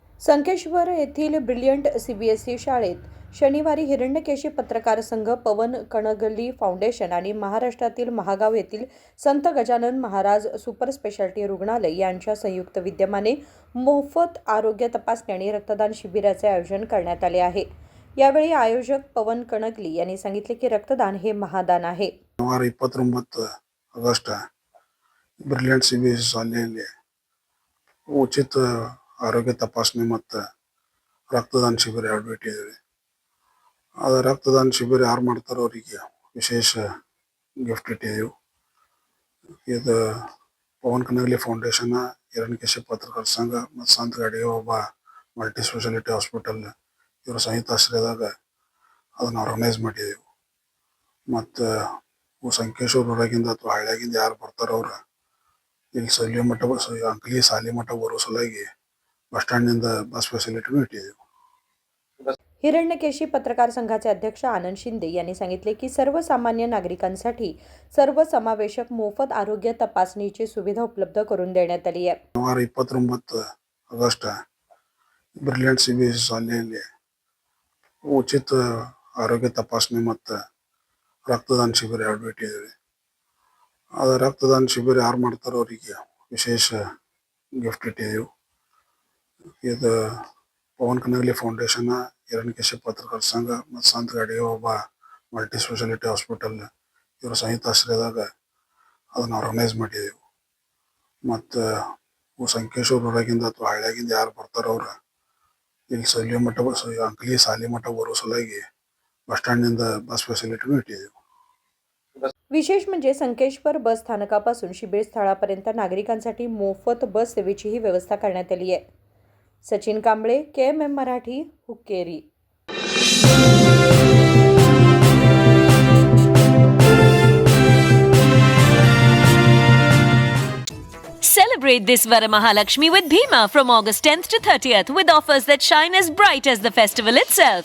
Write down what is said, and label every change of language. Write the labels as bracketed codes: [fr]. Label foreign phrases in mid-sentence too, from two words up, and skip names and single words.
[mr] संकेश्वर येथील ब्रिलियंट सीबीएसई शाळेत शनिवारी हिरण्यकेशी पत्रकार संघ, पवन कणगली फाउंडेशन आणि महाराष्ट्रातील महागाव येथील संत गजानन महाराज [en] super speciality [mr] रुग्णालय यांच्या संयुक्त विद्यमाने मोफत आरोग्य तपासणी आणि रक्तदान शिबिराचे आयोजन करण्यात आले आहे. यावेळी आयोजक पवन कणगली यांनी सांगितले की रक्तदान हे महादान आहे. [kn] 29 ಆಗಸ್ಟ್ ಬ್ರಿಲಿಯಂಟ್ ಸಿಬಿಎಸ್ಇ ಶಾಲೆಯಲ್ಲಿ ಉಚಿತ ಆರೋಗ್ಯ ತಪಾಸಣೆ ಮತ್ತು ರಕ್ತದಾನ ಶಿಬಿರ ಎರಡು ಇಟ್ಟಿದ್ದೀವಿ. ಅದು ರಕ್ತದಾನ ಶಿಬಿರ ಯಾರು ಮಾಡ್ತಾರೋ ಅವರಿಗೆ ವಿಶೇಷ ಗಿಫ್ಟ್ ಇಟ್ಟಿದ್ದೀವಿ. ಇದು ಪವನ್ ಕನಗಲಿ ಫೌಂಡೇಶನ್, ಹಿರಣ್ಯಕೇಶಿ ಪತ್ರಕರ್ತರ ಸಂಘ ಮತ್ತು ಸಂತ ಗಾಡಿಗೆ ಒಬ್ಬ [en] multi speciality hospital [kn] ಇವರ ಸಂಯುಕ್ತ ಆಶ್ರಯದಾಗ ಅದನ್ನು ಆರ್ಗನೈಸ್ ಮಾಡಿದ್ದೀವಿ. ಮತ್ತು ಸಂಕೇಶ್ವರ ಹೊರಗಿಂದ ಅಥವಾ ಹಳ್ಳಿಯಾಗಿಂದ ಯಾರು ಬರ್ತಾರೋ ಅವ್ರು ಇಲ್ಲಿ ಸಲ್ಯ ಮಠ ಅಂಕಲಿ ಸಾಲಿ ಮಠ ಬರೋ ಸಲುವಾಗಿ ಬಸ್ ಸ್ಟ್ಯಾಂಡ್ನಿಂದ ಬಸ್ ಫೆಸಿಲಿಟಿನೂ ಇಟ್ಟಿದ್ದೀವಿ. [mr] हिरण्यकेशी पत्रकार संघाचे अध्यक्ष आनंद शिंदे यांनी सांगितले की सर्वसामान्य नागरिकांसाठी सर्वसमावेशक मोफत आरोग्य तपासणीची सुविधा उपलब्ध करून देण्यात आली आहे. [kn] 29 ಆಗಸ್ಟ್ ಬ್ರಿಲಿಯಂಟ್ ಸಿಬಿಎಸ್ಇ ಶಾಲೆಯಲ್ಲಿ ಉಚಿತ ಆರೋಗ್ಯ ತಪಾಸಣೆ ಮತ್ತು ರಕ್ತದಾನ ಶಿಬಿರ ಎರಡು ಇಟ್ಟಿದ್ದೀವಿ. ಅದು ರಕ್ತದಾನ ಶಿಬಿರ ಯಾರು ಮಾಡ್ತಾರೋ ಅವರಿಗೆ ವಿಶೇಷ ಗಿಫ್ಟ್ ಇಟ್ಟಿದ್ದೀವಿ. ಇದು ಪವನ್ ಕನಗಲಿ ಫೌಂಡೇಶನ್, ಹಿರಣ್ಯಕೇಶಿ ಪತ್ರಕರ್ತರ ಸಂಘ ಮತ್ತು ಸಂತ ಗಾಡಿಗೆ ಒಬ್ಬ [en] multi speciality hospital [kn] ಇವರ ಸಂಯುಕ್ತ ಆಶ್ರಯದಾಗ ಅದನ್ನು ಆರ್ಗನೈಸ್ ಮಾಡಿದ್ದೀವಿ. ಮತ್ತು ಸಂಕೇಶ್ವರ ಹೊರಗಿಂದ ಅಥವಾ ಹಳ್ಳಿಯಾಗಿಂದ ಯಾರು ಬರ್ತಾರೋ ಅವ್ರು ಇಲ್ಲಿ ಸಲ್ಯ ಮಠ ಅಂಕಲಿ ಸಾಲಿ ಮಠ ಬರೋ ಸಲುವಾಗಿ ಬಸ್ ಸ್ಟ್ಯಾಂಡ್ನಿಂದ ಬಸ್ ಫೆಸಿಲಿಟಿನೂ ಇಟ್ಟಿದ್ದೀವಿ. [mr] विशेष म्हणजे संकेश्वर बस स्थानकापासून शिबिर स्थळापर्यंत नागरिकांसाठी मोफत बस सेवेचीही व्यवस्था करण्यात आली आहे. सचिन कांबळे, KMM मराठी, हुक्केरी. [en] Celebrate this Varamahalakshmi with Bhima from August 10th to 30th with offers that shine as bright as the festival itself.